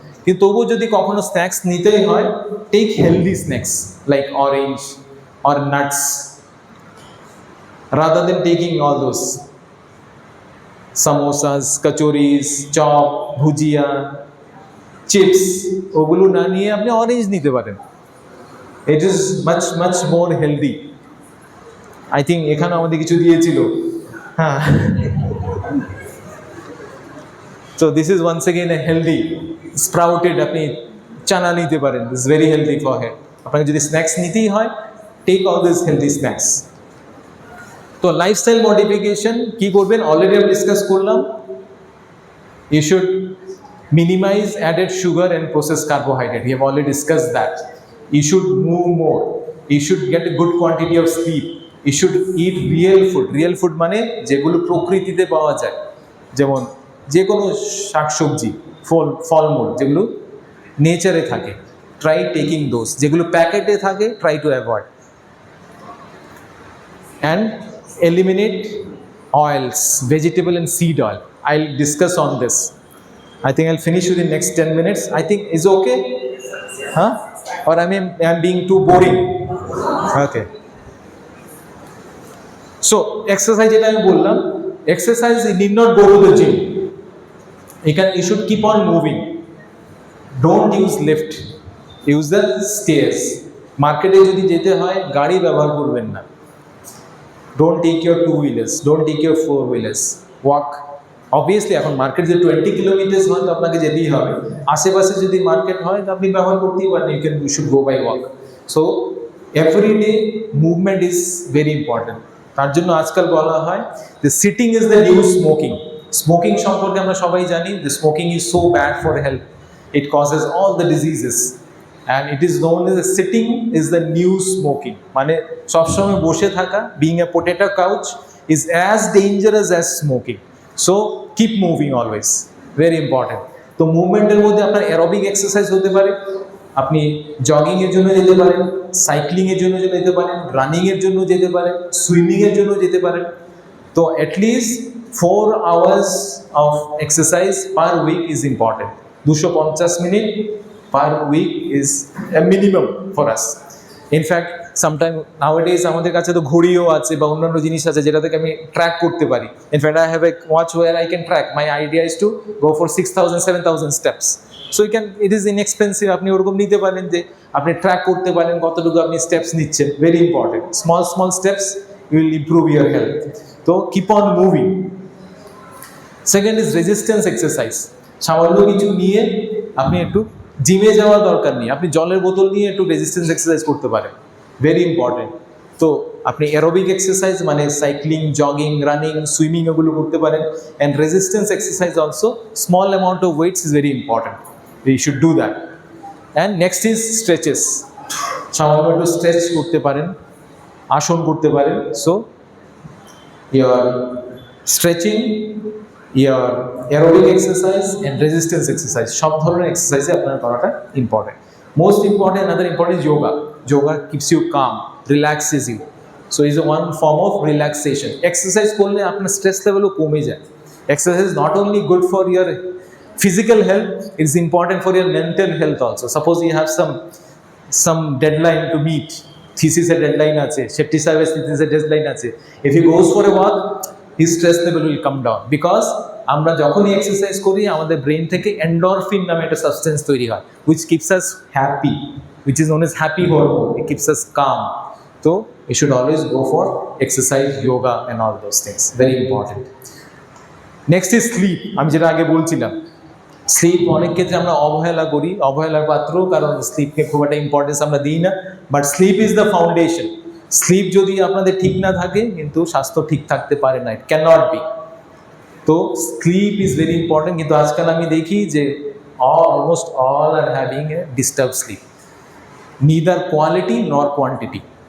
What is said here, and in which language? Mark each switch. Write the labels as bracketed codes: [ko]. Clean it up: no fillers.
[bn] কিন্তু তবুও যদি কখনো স্ন্যাক্স নিতেই হয়, [en] take healthy snacks like orange or nuts rather than taking all those samosas, kachoris, chop, bhujia, chips, [bn] ওগুলো না নিয়ে আপনি অরেঞ্জ নিতে পারেন। [en] It is much more healthy. I think [bn] এখানে আমাদের কিছু দিয়েছিল। [en] হ্যাঁ, so this is once again a healthy sprouted, [bn] আপনি চানা নিতে পারেন, [en] this is very healthy for head। [bn] আপনাকে যদি স্ন্যাক্স নিতেই হয়, [en] take all these healthy snacks। [bn] তো লাইফস্টাইল মডিফিকেশন কি করবেন অলরেডি আমি ডিসকাস করলাম। [en] You should minimize added sugar and processed carbohydrate, we have already discussed that। You should move more, you should get a good quantity of sleep, you should eat real food [bn] মানে যেগুলো প্রকৃতিতে পাওয়া যায়, যেমন যে কোনো শাকসবজি, ফলমূল যেগুলো নেচারে থাকে, ট্রাই [en] Taking those. যেগুলো প্যাকেটে থাকে try to avoid, and eliminate oils, vegetable and seed oil. I'll discuss on this. I think I'll finish within next 10 minutes. I think is okay? Huh? Or I'm being too boring? Okay. So exercise [bn] যেটা আমি বললাম, [en] exercise you need not go to the gym. You should keep on moving. Don't use lift. Use the stairs. [bn] মার্কেটে যদি যেতে হয় গাড়ি ব্যবহার করবেন না। [en] Don't take your 2-wheelers. Don't take your 4-wheelers. Walk. [bn] Obviously এখন মার্কেট যে 20 কিলোমিটার হয় তো আপনাকে যেতেই হবে। আশেপাশে যদি মার্কেট হয় তো আপনি ব্যবহার করতেই পারেন, [en] you should go by walk. So every day movement is very important. [bn] তার জন্য আজকাল বলা হয় যে [en] Sitting is the new smoking. [bn] Smoking সম্পর্কে আমরা সবাই জানি যে [en] Smoking is so bad for health, it causes all the diseases. And it is known as sitting is the new smoking, মানে সবসময় বসে থাকা, being a potato couch is as dangerous as smoking. So keep moving always, very important. [bn] তো মুভমেন্টের মধ্যে আপনার aerobic exercise হতে পারে, আপনি জগিংয়ের জন্য যেতে পারেন, সাইক্লিংয়ের জন্য যেতে পারেন, রানিংয়ের জন্য যেতে পারেন, সুইমিংয়ের জন্য যেতে পারেন। তো [en] At least 4 hours of exercise per week is important. 250 minute per week is a minimum for us. In fact, sometime nowadays [bn] আমাদের কাছে তো ঘড়িও আছে বা অন্যান্য জিনিস আছে যেটা থেকে আমি ট্র্যাক করতে পারি। [en] In fact, I have a watch where I can track. My idea is to go for 6,000, 7,000 steps. So you can, it is inexpensive. [bn] আপনি ওরকম নিতে পারেন যে আপনি ট্র্যাক করতে পারেন কতটুকু আপনি স্টেপস নিচ্ছেন। Very important, small steps [en] will improve your health. So keep on moving. Second is resistance exercise. [bn] সামান্য কিছু নিয়ে আপনি একটু জিমে যাওয়ার দরকার নেই, আপনি জলের বোতল নিয়ে একটু রেজিস্ট্যান্স এক্সারসাইজ করতে পারেন, ভেরি ইম্পর্টেন্ট। তো আপনি অ্যারোবিক এক্সারসাইজ মানে সাইক্লিং, জগিং, রানিং, সুইমিং এগুলো করতে পারেন। And resistance exercise also, [en] Small amount of weights is very important, you should do that. And next is stretches, [bn] সামান্য একটু স্ট্রেচ করতে পারেন, আসন করতে পারেন। [en] so your stretching, your aerobic exercise and resistance exercise, [bn] সব ধরনের এক্সারসাইজে আপনার করাটা important. [en] Most important, another important yoga. Yoga keeps you calm, relaxes you. So is a one form of relaxation. [bn] Exercise করলে আপনার স্ট্রেস লেভেলও কমে যায়। [en] Exercise not only good for your physical health, it is important for your mental health also. Suppose you have some deadline to meet, [bn] thesis এর deadline আছে, [en] safety service thesis এর deadline আছে, if he goes for a walk, his stress level will come down, because [bn] আমরা যখনই exercise করি আমাদের brain থেকে endorphin নামে একটা সাবস্টেন্স তৈরি হয়, [en] which keeps us happy, which is known as happy hormone. It keeps us calm. So you should always go for exercise, yoga and all those things, very important. Next is sleep. [bn] আমি যেটা আগে বলছিলাম, slip অনেক ক্ষেত্রে আমরা অবহেলা করি, অবহেলার পাত্র, কারণ স্লিপকে খুব একটা ইম্পর্টেন্স আমরা দিই না। [en] But sleep is the foundation. [bn] Slip যদি আপনাদের ঠিক না থাকে কিন্তু স্বাস্থ্য ঠিক থাকতে পারে না, [en] It can not be. তো sleep is very important, [bn] কিন্তু আজকাল আমি দেখি যে [en] Almost all are having a disturb sleep, neither quality nor quantity.